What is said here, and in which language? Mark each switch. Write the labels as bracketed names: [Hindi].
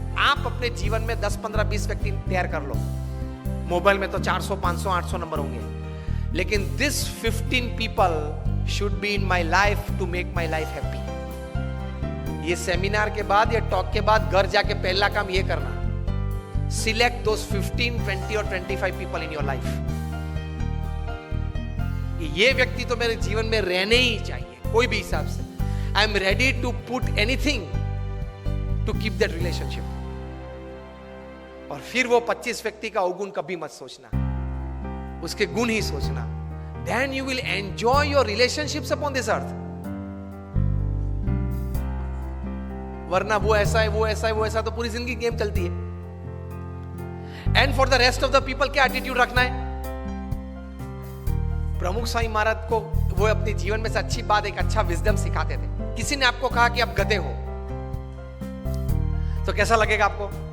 [Hindi] आप अपने जीवन में 10, 15, 20 व्यक्ति तैयार कर लो। मोबाइल में तो 400, 500, 800 नंबर होंगे, लेकिन [English] this 15 people should be in my life to make my life happy। [Hindi] ये सेमिनार के बाद या टॉक के बाद घर जाके पहला काम ये करना, [English] select those 15, 20 [Hindi] और [English] 25 people in your life। [Hindi] ये व्यक्ति तो मेरे जीवन में रहने ही चाहिए, कोई भी हिसाब से। [English] I am ready to put anything to keep that relationship। [Hindi] और फिर वो 25 व्यक्ति का अवगुण कभी मत सोचना, उसके गुण ही सोचना। [English] Then you will enjoy your relationships upon this earth। [Hindi] वरना वो ऐसा है, वो ऐसा है, वो ऐसा, तो पूरी जिंदगी गेम चलती है। [English] and for the rest of the people [Hindi] क्या एटीट्यूड रखना है? प्रमुख स्वामी महाराज को वो अपने जीवन में से अच्छी बात, एक अच्छा विजडम सिखाते थे। किसी ने आपको कहा कि आप गधे हो, तो कैसा लगेगा आपको?